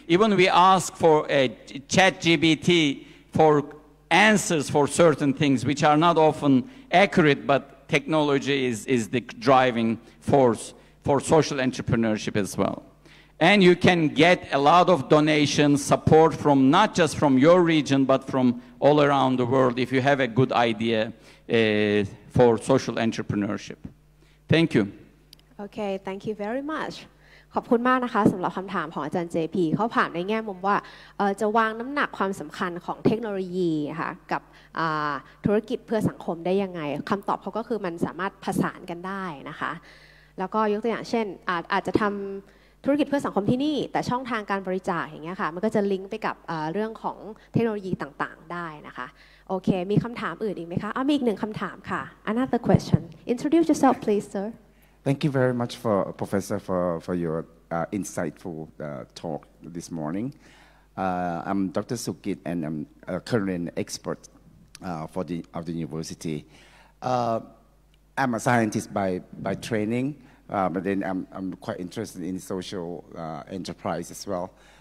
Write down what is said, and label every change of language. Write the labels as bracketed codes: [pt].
[en] Even we ask for ChatGPT for answers for certain things which are not often accurate, but technology is the driving force for social entrepreneurship as well. And you can get a lot of donations, support from not just from your region, but from all around the world if you have a good idea for social entrepreneurship. Thank you. Okay, thank you very much. [th] ขอบคุณมากนะคะสำหรับคำถามของอาจารย์ JP เขาผ่านในแง่มุมว่าจะวางน้ำหนักความสำคัญของเทคโนโลยีค่ะกับธุรกิจเพื่อสังคมได้ยังไงคำตอบเขาก็คือมันสามารถผสานกันได้นะคะแล้วก็ยกตัวอย่างเช่นอาจจะทำธุรกิจเพื่อสังคมที่นี่แต่ช่องทางการบริจาคอย่างเงี้ยค่ะมันก็จะลิงก์ไปกับเรื่องของเทคโนโลยีต่างๆได้นะคะโอเคมีคำถามอื่นอีกไหมคะมีอีกหนึ่งคำถามค่ะ [en] Another question. Introduce yourself, please, sir. Thank you very much, Professor, for your insightful talk this morning. I'm Dr. Sukit, and I'm a current expert of the university. I'm a scientist by training, but then I'm quite interested in social enterprise as well.